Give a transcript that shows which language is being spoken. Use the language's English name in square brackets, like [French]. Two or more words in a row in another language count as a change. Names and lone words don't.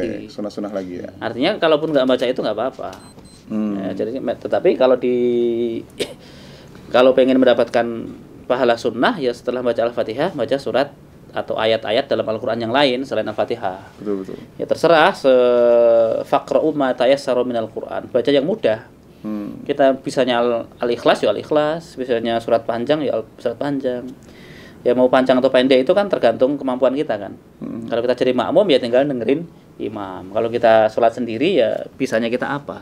[Indonesian] lagi. Sunnah lagi ya. Artinya kalaupun nggak baca itu nggak apa-apa. Ya, jadi tetapi kalau pengen mendapatkan pahala sunnah ya setelah baca Al-Fatihah baca surat atau ayat-ayat dalam Al-Quran yang lain selain Al-Fatihah. Betul. Ya terserah, [Arabic] فاقرءوا ما تيسر من القرآن. [Indonesian] Baca yang mudah. Kita bisanya Al-Ikhlas ya Al-Ikhlas, bisanya surat panjang ya surat panjang. Ya mau panjang atau pendek itu kan tergantung kemampuan kita kan. Kalau kita jadi makmum ya tinggal dengerin imam. Kalau kita sholat sendiri ya bisanya kita apa.